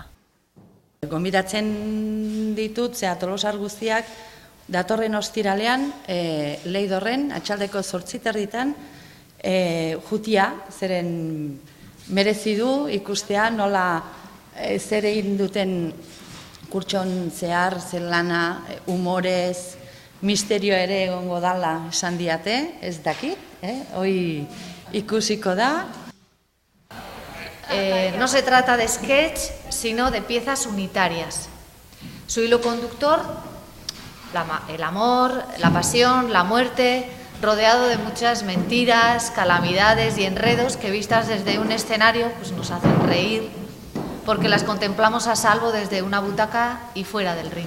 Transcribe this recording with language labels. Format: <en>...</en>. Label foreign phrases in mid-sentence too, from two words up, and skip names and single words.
<eu>Gonbidatzen ditut, Tolosar guztiak, datorren ostiralean, Leidorren, atxaldeko 8:30, jutia, zeren merezi du ikustea nola zer egin duten kurtson zehar, zer lana, humorez, misterio ere egongo dala esan diate, ez dakit, hoi ikusiko da.</eu> <es>No se trata de sketch, sino de piezas unitarias. Su hilo conductor, el amor, la pasión, la muerte, rodeado de muchas mentiras, calamidades y enredos que vistas desde un escenario pues nos hacen reír, porque las contemplamos a salvo desde una butaca y fuera del ring.</es>